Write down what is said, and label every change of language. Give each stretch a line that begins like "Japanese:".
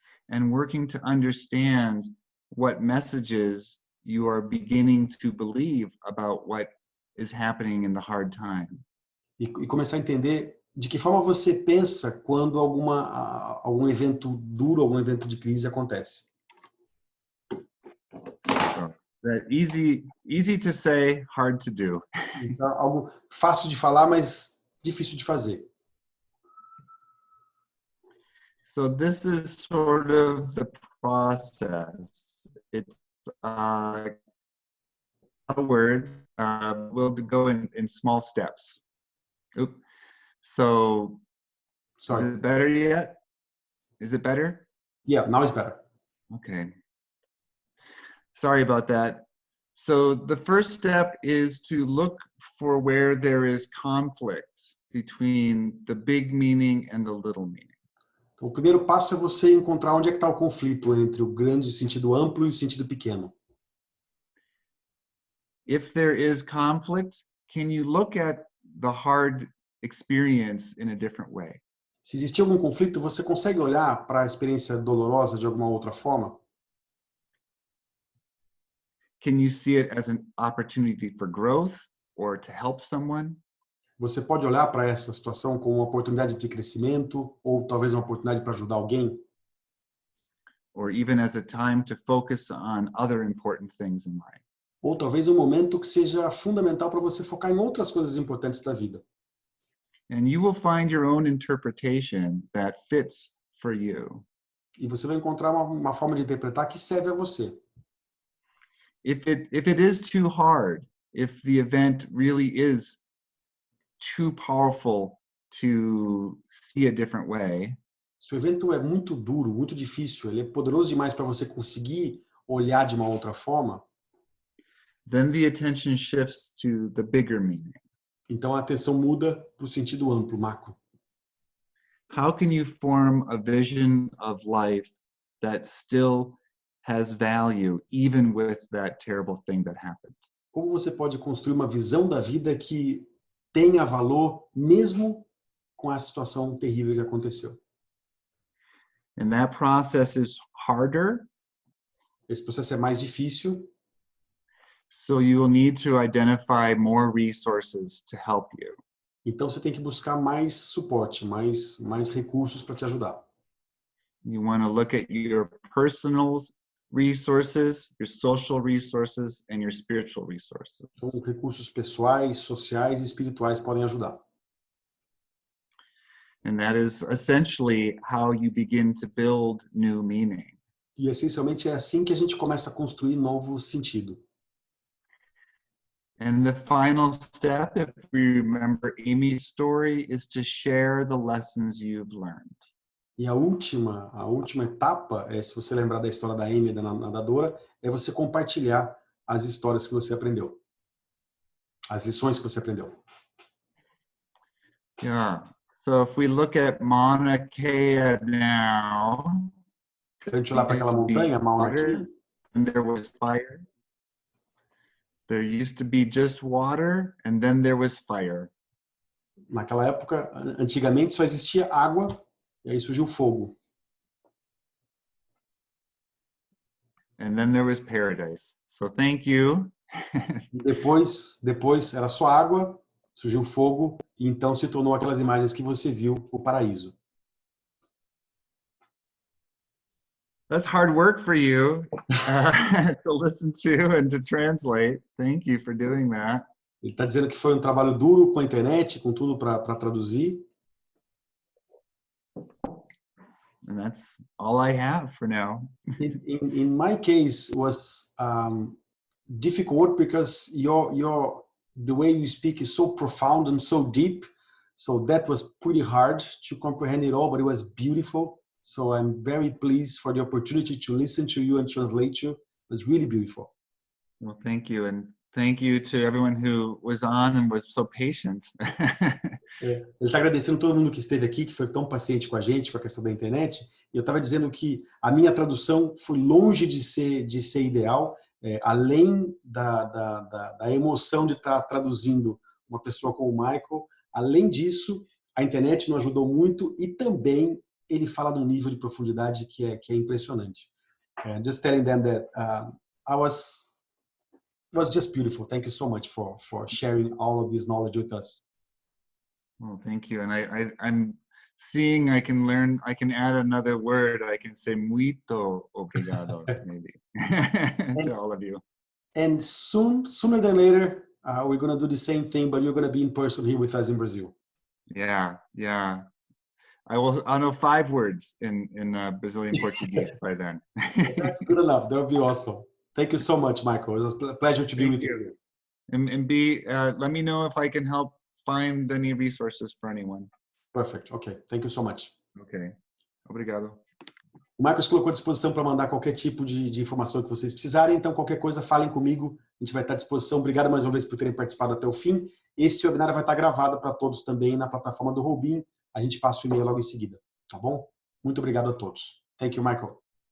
English: And working to understand what messages you are beginning to believe about what is happening in the hard time.
Portuguese: E começar a entender de que forma você pensa quando algum evento duro, algum evento de crise acontece.
English: So, that easy to say, hard to do.
Portuguese: Isso é algo fácil de falar, mas difícil de fazer.
English: So this is sort of the process. It's a word. We'll go in small steps. Oop. So, Sorry. is it better yet? Is it better? Yeah, now it's better. Okay. Sorry about that. So the first step is to look for where there is conflict between the big meaning and the little meaning.
Portuguese: Então, o primeiro passo é você encontrar onde é que está o conflito entre o grande sentido amplo e o sentido pequeno.
English: If there is conflict, can you look at the hard experience in a different way?
Portuguese: Se existir algum conflito, você consegue olhar para a experiência dolorosa de alguma outra forma?
English: Can you see it as an opportunity for growth or to help someone?
Portuguese: Você pode olhar para essa situação como uma oportunidade de crescimento ou talvez uma oportunidade para ajudar alguém?
English: Or even as a time to focus on other important things in life?
Portuguese: Ou talvez um momento que seja fundamental para você focar em outras coisas importantes da vida.
English: And you will find your own interpretation that fits for you.
Portuguese: E você vai encontrar uma forma de interpretar que serve a você.
English: If it is too hard, if the event really is too powerful to see a different way,
Portuguese: Se o evento é muito duro, muito difícil, ele é poderoso demais para você conseguir olhar de uma outra forma,
English: then the attention shifts to the bigger meaning.
Portuguese: então a atenção muda para o sentido amplo, macro.
English: How can you form a vision of life that still has value even with that terrible thing that happened?
Portuguese: Como você pode construir uma visão da vida que tenha valor mesmo com a situação terrível que aconteceu?
English: And that process is harder,
Portuguese: Esse processo é mais difícil,
English: so you will need to identify more resources to help you.
Portuguese: então você tem que buscar mais suporte, mais recursos para te ajudar.
English: You want to look at your personal resources, your social resources, and your spiritual resources.
Portuguese: Então, recursos pessoais, sociais e espirituais podem ajudar.
English: And that is essentially how you begin to build new meaning.
Portuguese: E essencialmente é assim que a gente começa a construir novo sentido.
English: And the final step, if we remember Amy's story, is to share the lessons you've learned.
Portuguese: E a última etapa, se você lembrar da história da Amy, da nadadora, é você compartilhar as histórias que você aprendeu. As lições que você aprendeu.
English: Yeah. So if we look at Mauna Kea now, Se a gente olhar para aquela montanha, Mauna Kea, and there was fire. There used to be just water, and then there was fire.
Portuguese: naquela época, antigamente só existia água e aí surgiu fogo.
English: And then there was paradise. So thank you.
Portuguese: Depois era só água, surgiu fogo e então se tornou aquelas imagens que você viu, o paraíso.
English: That's hard work for you to listen to and to translate. Thank you for doing that.
Portuguese: Ele está dizendo que foi um trabalho duro com a internet, com tudo para traduzir.
English: And that's all I have for now. In my case, was difficult because the way you speak is so profound and so deep. So that was pretty hard to comprehend it all, but it was beautiful. So I'm very pleased for the opportunity to listen to you and translate you. It was really beautiful. Well, thank you. And thank you to everyone who was on and was so patient.
Portuguese: Ele está agradecendo todo mundo que esteve aqui, que foi tão paciente com a gente, com a questão da internet. E eu estava dizendo que a minha tradução foi longe de ser ideal, além da emoção de estar traduzindo uma pessoa como o Michael. Além disso, a internet nos ajudou muito e também ele fala num nível de profundidade que é impressionante.
English: Just telling them that it was just beautiful. Thank you so much for sharing all of this knowledge with us. Well, thank you. And I'm seeing I can add another word. I can say
Portuguese: muito obrigado,
English: maybe, to all of you. And sooner than later, we're going to do the same thing, but you're going to be in person here with us in Brazil. Yeah. I'll know 5 words in Brazilian Portuguese by then. That's good enough. That would be awesome. Thank you so much, Michael. It was a pleasure to be with you. And let me know if I can help find any resources for anyone. Perfect. Okay. Thank you so much.
Portuguese: Okay. Obrigado. O Michael colocou à disposição para mandar qualquer tipo de informação que vocês precisarem, então qualquer coisa, falem comigo, a gente vai estar à disposição. Obrigado mais uma vez por terem participado até o fim. Esse webinar vai estar gravado para todos também na plataforma do Robin. A gente passa o e-mail logo em seguida, tá bom? Muito obrigado a todos.
English: Thank you, Michael.